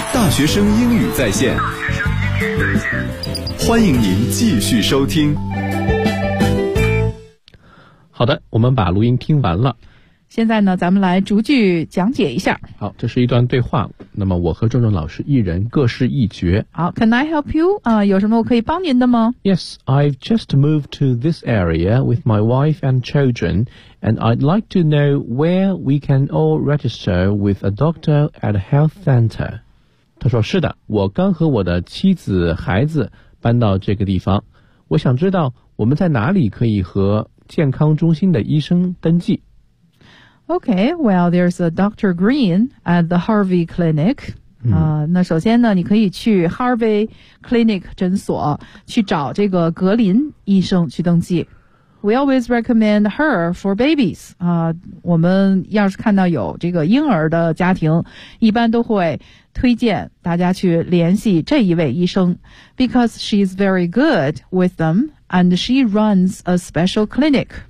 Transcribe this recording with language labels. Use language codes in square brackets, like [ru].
[zh] 学生英语在线，欢迎您继续收听。好的，我们把录音听完了，现在呢咱们来逐句讲解一下。好，这是一段对话，那么我和郑郑老师一人各是一角。 [en] 好， Can I help you? [zh] 有什么我可以帮您的吗？ [en] Yes, I've just moved to this area with my wife and children, and I'd like to know where we can all register with a doctor at a health center. [zh] 他说是的，我刚和我的妻子孩子搬到这个地方，我想知道我们在哪里可以和健康中心的医生登记。 [en] Okay, well, there's a Dr. Green at the Harvey Clinic. [zh] 那首先呢你可以去 Harvey Clinic 诊所去找这个格林医生去登记。 [en] We always recommend her for babies. [zh] 我们要是看到有这个婴儿的家庭，一般都会推荐大家去联系这一位医生。 [en] Because she's very good with them and she runs a special clinic.